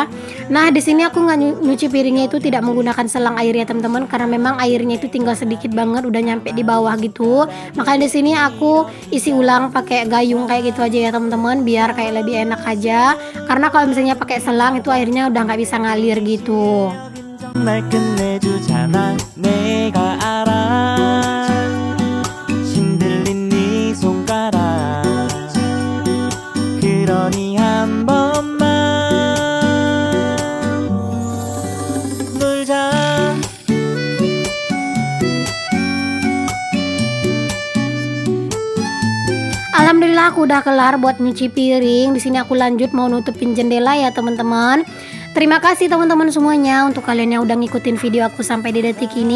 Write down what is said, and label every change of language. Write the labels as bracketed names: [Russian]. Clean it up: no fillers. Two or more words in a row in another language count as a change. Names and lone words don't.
[Indonesian] Nah, di sini aku nggak nyuci piringnya itu tidak menggunakan selang air ya teman-teman, karena memang airnya itu tinggal sedikit banget udah nyampe di bawah gitu. Makanya di sini aku isi ulang pakai gayung kayak gitu aja ya teman-teman, biar kayak lebih enak aja. Karena kalau misalnya pakai selang itu airnya udah nggak bisa ngalir gitu. [Korean] 날 끝내주잖아 내가 알아 신들린 네 손가락 그러니 한 번만 놀자. [Indonesian] Alhamdulillah aku udah kelar buat nyuci piring. Di sini aku lanjut mau nutupin jendela ya teman-teman. Terima kasih teman-teman semuanya untuk kalian yang udah ngikutin video aku sampai di detik ini.